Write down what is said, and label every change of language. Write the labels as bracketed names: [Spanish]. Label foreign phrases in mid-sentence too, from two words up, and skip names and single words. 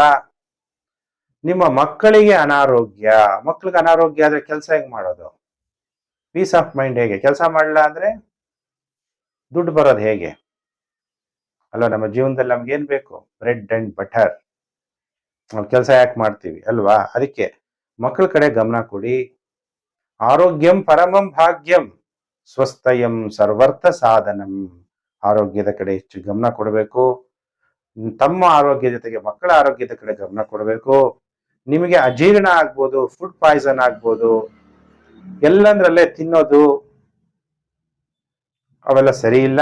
[Kannada] ನಿಮ್ಮ ಮಕ್ಕಳಿಗೆ ಅನಾರೋಗ್ಯ, ಮಕ್ಕಳಿಗೆ ಅನಾರೋಗ್ಯ ಆದ್ರೆ ಕೆಲಸ ಹೆಂಗ್ ಮಾಡೋದು? [English] peace of mind ಹೇಗೆ? [Kannada] ಕೆಲಸ ಮಾಡಲ್ಲ ಅಂದ್ರೆ ದುಡ್ಡು ಬರೋದು ಹೇಗೆ ಅಲ್ವಾ? ನಮ್ಮ ಜೀವನದಲ್ಲಿ ನಮ್ಗೆ ಏನ್ ಬೇಕು? [English] bread and butter. [Kannada] ನಾವು ಕೆಲಸ ಯಾಕೆ ಮಾಡ್ತೀವಿ ಅಲ್ವಾ? ಅದಕ್ಕೆ ಮಕ್ಕಳ ಕಡೆ ಗಮನ ಕೊಡಿ. [Sanskrit] ಆರೋಗ್ಯಂ ಪರಮಂ ಭಾಗ್ಯಂ ಸ್ವಸ್ಥಯಂ ಸರ್ವರ್ಥ ಸಾಧನಂ. [Kannada] ಆರೋಗ್ಯದ ಕಡೆ ಹೆಚ್ಚು ಗಮನ ಕೊಡಬೇಕು. ತಮ್ಮ ಆರೋಗ್ಯ ಜೊತೆಗೆ ಮಕ್ಕಳ ಆರೋಗ್ಯದ ಕಡೆ ಗಮನ ಕೊಡಬೇಕು. ನಿಮಗೆ ಅಜೀರ್ಣ ಆಗ್ಬೋದು, [English] food poison [Kannada] ಆಗ್ಬೋದು, ಎಲ್ಲಂದ್ರಲ್ಲೇ ತಿನ್ನೋದು ಅವೆಲ್ಲ ಸರಿ ಇಲ್ಲ.